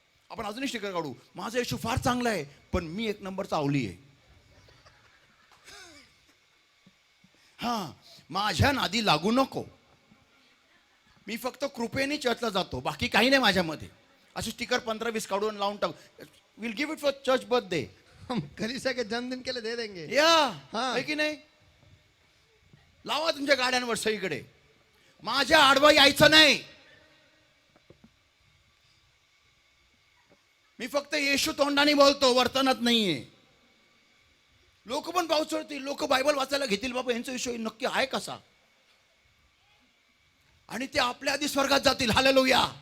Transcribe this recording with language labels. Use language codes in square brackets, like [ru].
[mr] आपण अजूनही स्टिकर काढू, माझा येशू फार चांगला आहे पण मी एक नंबरचा आवली आहे. हा, माझ्या नादी लागू नको, मी फक्त कृपेने चर्चला जातो, बाकी काही नाही माझ्यामध्ये. असे स्टिकर 15-20 काढून लावून टाक. [en] Will give it for church birthday. [hi] हम कलीसिया के जन्मदिन के लिए दे देंगे. या हाँ. [mr] आहे की नाही? लावा तुमच्या गाड्यांवर सगळीकडे. माझ्या आडवा यायचं नाही, मी फक्त येशू तोंडाने बोलतो, वर्तनात नाहीये. लोक पण पाऊस चढतील, लोक बायबल वाचायला घेतील, बाबा यांचा विषय नक्की आहे कसा, आणि ते आपल्या आधी स्वर्गात जातील. हालेलुया.